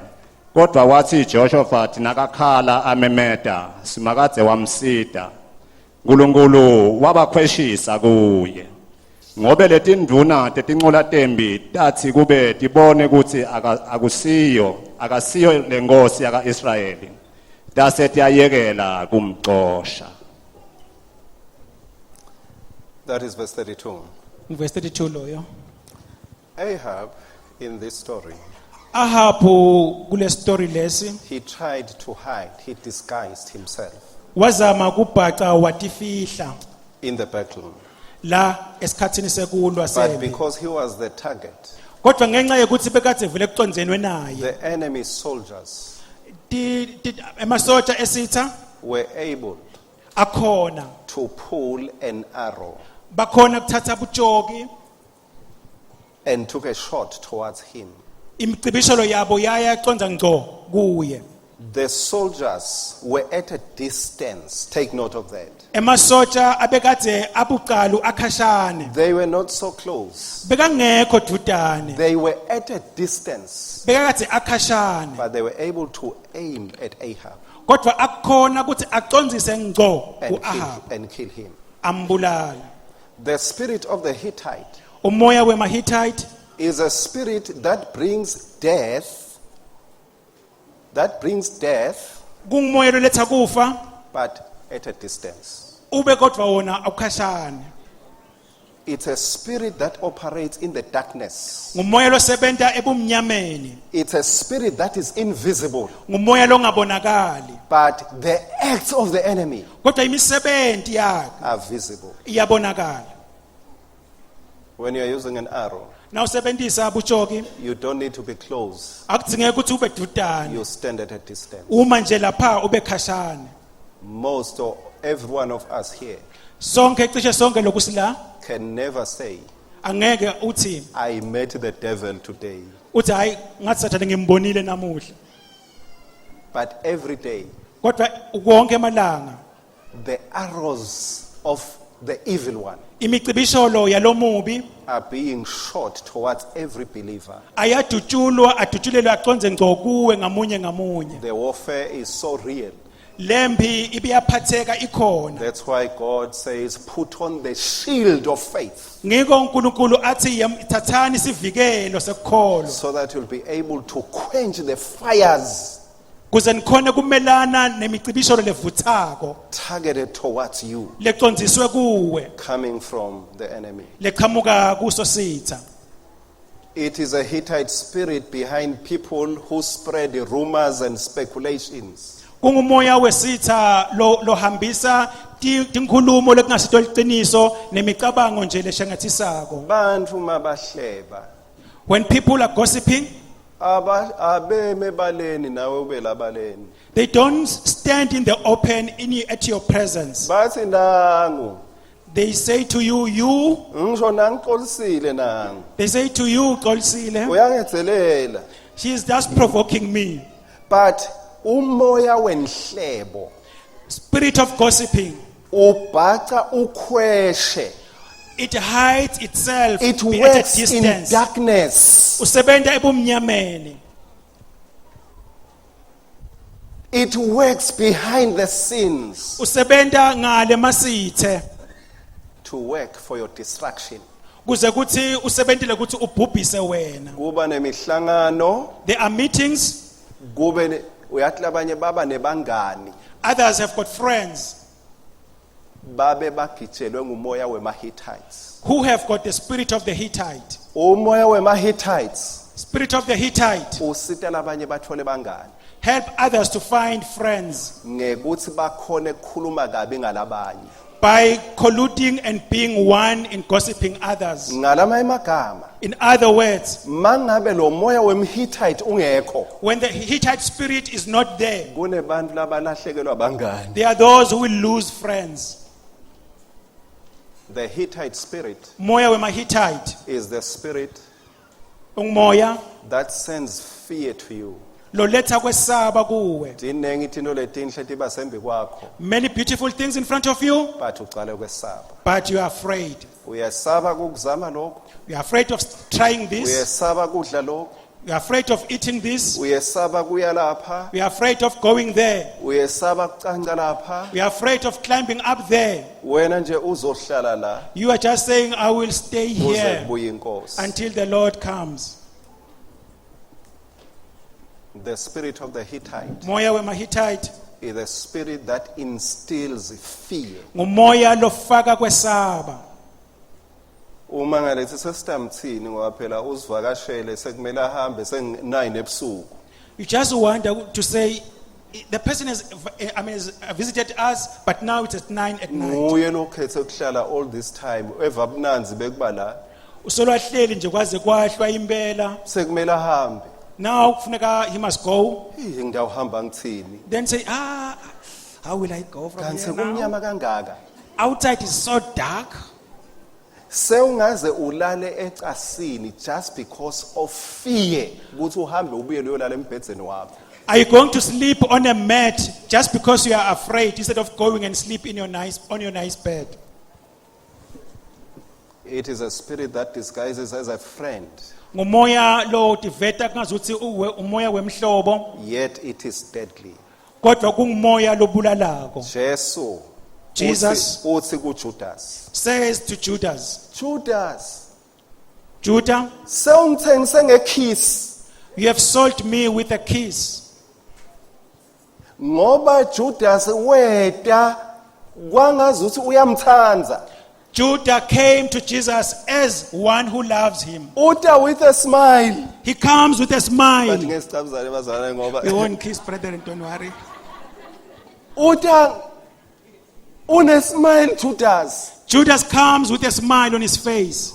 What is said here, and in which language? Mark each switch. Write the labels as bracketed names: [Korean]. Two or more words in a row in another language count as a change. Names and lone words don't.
[Swati] Kodwa wathi Jehoshafati nakakhala amemeda simakadze wamsida. Nkulunkulu wabakhweshisa kuye. Ngobe letinduna tetinqola tembi tathi kube tibone ukuthi akasiyo lenkosi yaka-Israyeli. Tase tiyayekela kumxosha. [English] That is verse 32. [Swati] Verse 32 loyo. [English] Ahab, in this story, [Swati] Ahabu kule story lesi [English] he tried to hide, he disguised himself [Swati] wazama kubhaca watifihla [English] in the battle. [Swati] la esikhathini sekulwa [English] But [Swati] sempi. [English] because he was the target, [Swati] Kodwa ngenxa yokuthi bekade vele kuconzenwe naye. [English] the enemy soldiers [Swati] Emasotsha esitha [English] were able [Swati] akhona [English] to pull an arrow [Swati] bakhona kuthatha bujoki [English] and took a shot towards him. [Swati] imicibisholo yabo yaya conza ngco kuye. [English] The soldiers were at a distance. Take note of that. [Swati] Emasotsha abekade abuqalu akhashane [English] They were not so close. [Swati] bekangekho dudane [English] They were at a distance, [Swati] bekade akhashane [English] but they were able to aim at Ahab [Swati] kodwa akukhona ukuthi acondzise ngco uAhab [English] and kill him. [Swati] ambulala. [English] The spirit of the Hittite [Swati] Umoya wemaHittite [English] is a spirit that brings death. That brings death, [Swati] kungumoya loletha kufa [English] but at a distance. [Swati] ube kodwa wona awukhashane. [English] It's a spirit that operates in the darkness. [Swati] ngumoya losebenza ebumnyameni, [English] It's a spirit that is invisible. [Swati] ngumoya longabonakali, [English] But the acts of the enemy [Swati] kodwa imisebenzi yakhe [English] are visible. [Swati] iyabonakala. [English] When you're using an arrow, [Swati] Na usebenzisa buchoki, [English] you don't need to be close. [Swati] akudzingeki ukuthi ube dudane. [English] You stand at a distance. [Swati] Uma nje lapha ube khashane. [English] Most or every one of us here [Swati] Sonke cishe sonke lokusila [English] can never say, [Swati] angeke uthi [English] I met the devil today. [Swati] hayi ngathi sathane ngimbonile namuhla. [English] But every day, [Swati] Kodwa wonke amalanga [English] the arrows of the evil one [Swati] imicibisholo yalomubi [English] are being shot towards every believer. [Swati] ayadutshulwa adutshulelwe aconze ngco kuwe ngamunye ngamunye. [English] The warfare is so real. [Swati] Lembi ibiyaphatheka ikhona. [English] That's why God says, put on the shield of faith [Swati] Ngiko uNkulunkulu athi thathani isivikelo sekukholwa [English] so that you'll be able to quench the fires [Swati] kuze nikhone kumelana nemicibisholo levuthako [English] targeted towards you [Swati] lecondziswe kuwe [English] coming from the enemy. [Swati] leqhamuka kuso sitha. [English] It is a Hittite spirit behind people who spread rumors and speculations. [Swati] Kungumoya wesitha lohambisa tinkhulumo lekungasito liqiniso nemicabango nje leshangathisako. Bantu mabahleba [English] When people are gossiping, [Swati] abeme baleni nawe ube labaleni. [English] they don't stand in the open at your presence. [Swati] Bathi nangu [English] They say to you, [Swati] ngisho nangixolisile nangu [English] they say to you, Kolsile, [Swati] uyangezelela. [English] she is just provoking me. [Swati] But umoya wenhlebo [English] Spirit of gossiping, [Swati] ubhaca ukhweshe. [English] it hides itself It at a works in distance. darkness. [Swati] Usebenta ebumnyameni. [English] It works behind the scenes [Swati] Usebenta ngale masithe. [English] to work for your destruction. [Swati] Kuze kuthi usebentile kuthi ubhubhise wena. Kuba nemihlangano, [English] There are meetings, [Swati] kube uyathi labanye baba nebangani [English] others have got friends [Swati] babe bagijelwe ngumoya wema-Hittites. [English] who have got the spirit of the Hittite. [Swati] Umoya wema-Hittites [English] Spirit of the Hittite [Swati] usita labanye bathole bangani [English] help others to find friends [Swati] ngekuthi bakhone ukukhuluma kabi ngalabanye. [English] by colluding and being one in gossiping others. [Swati] Ngalama emagama, [English] In other words, [Swati] mangabe lo moya wem-Hittite ungekho, [English] when the Hittite spirit is not there, [Swati] kunebantu labalahlekelwa bangani. [English] there are those who will lose friends. The Hittite spirit [Swati] Moya wema Hittite, [English] is the spirit [Swati] umoya [English] that sends fear to you. [Swati] lo letha kwesaba kuwe. Dinengi izinto letinhle tiba sembi kwakho, [English] Many beautiful things in front of you, [Swati] but uqale kwesaba. [English] but you are afraid. [Swati] Uyasaba ukuzama lokho, [English] You are afraid of trying this. [Swati] uyasaba kudla lokho, [English] You are afraid of eating this. [Swati] uyasaba kuya lapha, [English] We are afraid of going there. [Swati] uyasaba kucanca lapha. [English] We are afraid of climbing up there. [Swati] Wena nje uzohlala la [English] You are just saying, I will stay [Swati] kuze [English] here [Swati] kubuye inkosi. [English] until the Lord comes. The spirit of the Hittite [Swati] Moya wema Hittite, [English] is the spirit that instills fear. [Swati] ngumoya lofaka kwesaba. Uma ngalethi sesitamthini ngoba phela uzivakashele sekumele ahambe seng9 ebusuku. [English] You just wonder to say, the person has visited us, but now it's at 9 at night. [Swati] Nguye lokhethe ukuhlala [English] all this time [Swati] eva bunanzi bekuba la Usolwahleli nje kwaze kwahlwa impela. sekumele ahambe. [English] Now kufuneka he must go. [Swati] Ngiyawuhamba ngithini? [English] Then say, how will I go from [Swati] Kanti [English] here now? [Swati] sekumnyama kangaka. [English] Outside is so dark. [Swati] Sewungaze ulale ecasini [English] just because of fear [Swati] ukuthi uhambe ubuye uyolala embhedzeni wakho. [English] Are you going to sleep on a mat just because you are afraid instead of going and sleep on your nice bed? It is a spirit that disguises as a friend, [Swati] Ngumoya lo tiveta kungazuthi uwe umoya wemhlobo, [English] yet it is deadly. [Swati] kodwa kungumoya lobulalako. Jesu [English] Jesus [Swati] uthi kuJudas, [English] says to Judas, Judah, [Swati] sewungithengise ngekiss. [English] you have sold me with a kiss. [Swati] Ngoba Judas weta kwangazuthi uyamthanda. [English] Judah came to Jesus as one who loves him. Uta with a smile. He comes with a But smile. [Swati] ngesicabuzane bazalwane ngoba [English] We won't kiss, brethren, don't worry. [Swati] Uta une smile Judas. [English] Judas comes with a smile on his face.